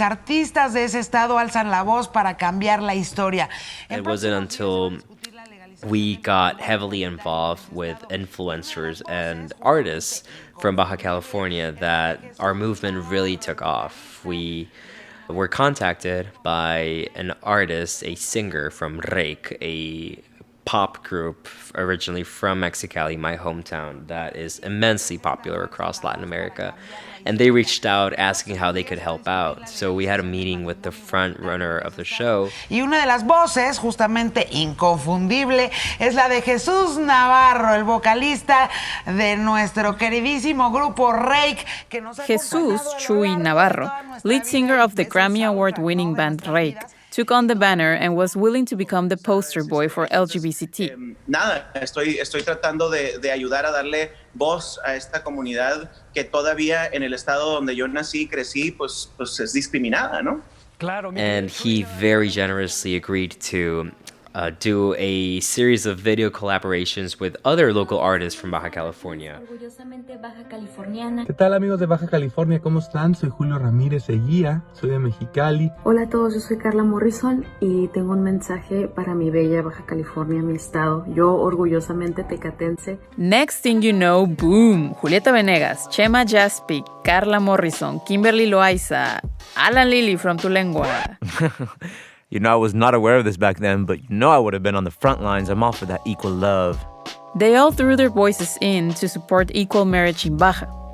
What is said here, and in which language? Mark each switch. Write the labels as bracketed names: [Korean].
[Spanish] Artistas de ese estado alzan la voz para cambiar la historia. [English] It wasn't until we got heavily involved with influencers and artists from Baja California that our movement really took off. We were contacted by an artist, a singer from Reik, a pop group originally from Mexicali, my hometown, that is immensely popular across Latin America. And they reached out asking how they could help out. So we had a meeting with the front runner of the show. [Spanish] Y una de las voces, justamente inconfundible, es la de Jesús Navarro, el vocalista de nuestro queridísimo grupo Reik, que nos ha [English] Jesús Chuy Navarro, lead singer of the Grammy Award-winning band Reik, took on the banner and was willing to become the poster boy for LGBT. [Spanish] Nada, estoy tratando de ayudar a darle voz a esta comunidad que todavía en el estado donde yo nací y crecí, pues es discriminada, ¿no? [English] And he very generously agreed to do a series of video collaborations with other local artists from Baja California. [Spanish] ¿Qué tal, amigos de Baja California? ¿Cómo están? Soy Julio Ramírez Eguía, soy de Mexicali. Hola a todos, yo soy Carla Morrison y tengo un mensaje para mi bella Baja California, mi estado. Yo orgullosamente tecatense. [English] Next thing you know, boom! Julieta Venegas, Chema Jaspi, Carla Morrison, Kimberly Loaiza, Alan Lily from Tulengua. You know, I was not aware of this back then, but you know I would have been on the front lines. I'm all for that equal love. They all threw their voices in to support equal marriage in Baja.